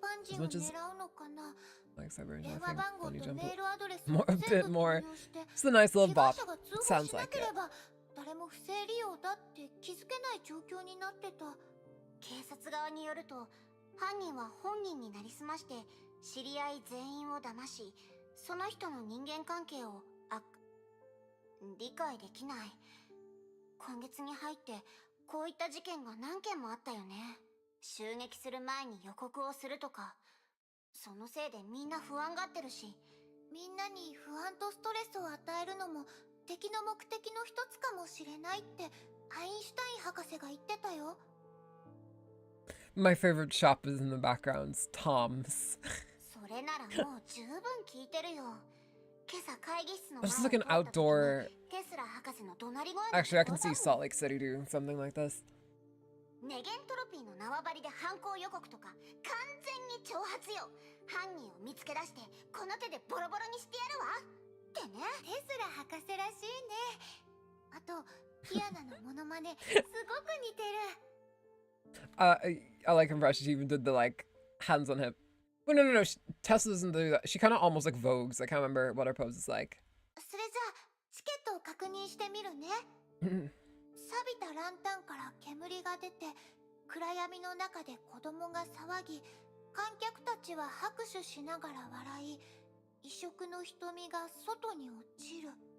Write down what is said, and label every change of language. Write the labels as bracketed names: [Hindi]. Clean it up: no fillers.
[English] As much as like Cyber, I think bunny jump more a bit more. It's a nice little bop. It sounds like it. [Japanese] 誰も不正利用だって気づけない状況になってた。警察側によると、犯人は本人になりすまして知り合い全員を騙し、その人の人間関係を理解できない。今月に入ってこういった事件が何件もあったよね。襲撃する前に予告をするとか。そのせいでみんな不安がってるし、みんなに不安とストレスを与えるのも敵の目的の一つかもしれないってアインシュタイン博士が言ってたよ。 [English] My favorite shop is in the backgrounds, Tom's. [Japanese] それならもう十分聞いてるよ。今朝会議室の [English] This is like an outdoor. [Japanese] テスラ博士の怒鳴り声。 [English] Actually, I can see Salt Lake City doing something like this. [Japanese] ネゲントロピーの縄張りで犯行予告とか完全に挑発よ。犯人を見つけ出してこの手でボロボロにしてやるわってね。テスラ博士らしいね。あとキアナのモノマネすごく似てる。 [English] I like her impression. She even did the like hands on hip. Well, no. Tessa doesn't do that. She kind of almost like Vogues. I can't remember what her pose is like. [Japanese] それじゃあチケットを確認してみるね。錆びたランタンから煙が出て、暗闇の中で子供が騒ぎ、観客たちは拍手しながら笑い、異色の瞳が外に落ちる。